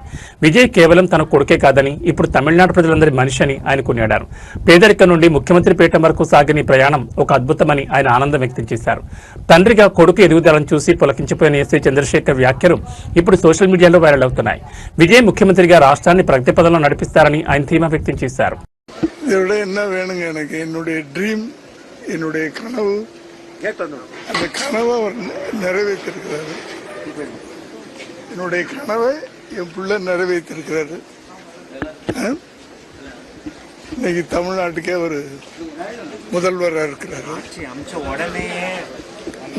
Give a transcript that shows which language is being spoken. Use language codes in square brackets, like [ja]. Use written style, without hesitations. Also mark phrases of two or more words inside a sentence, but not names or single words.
[te] విజయ్ కేవలం తన కొడుకే కాదని, ఇప్పుడు తమిళనాడు ప్రజలందరి మనిషి అని ఆయన కొనియాడారు. పేదరికం నుండి ముఖ్యమంత్రి పీఠం వరకు సాగిన ప్రయాణం ఒక అద్భుతమని ఆయన ఆనందం వ్యక్తం చేశారు. తండ్రిగా కొడుకు ఎదుగుదలను చూసి పులకించిపోయిన ఎస్ఏ చంద్రశేఖర్ వ్యాఖ్యలు ఇప్పుడు [en] social media [te] వైరల్ అవుతున్నాయి. విజయ్ ముఖ్యమంత్రిగా రాష్ట్రాన్ని ప్రగతి పదంలో నడిపిస్తారని ఆయన ధీమా వ్యక్తం చేశారు. [ta] என்னுடைய ட்ரீம், என்னுடைய கனவு, அந்த கனவை அவர் நிறைவேற்றிருக்கிறாரு. என்னுடைய கனவை என் பிள்ளை நிறைவேற்றிருக்கிறாரு. இன்னைக்கு தமிழ்நாட்டுக்கே அவர் முதல்வராக இருக்கிறாரு.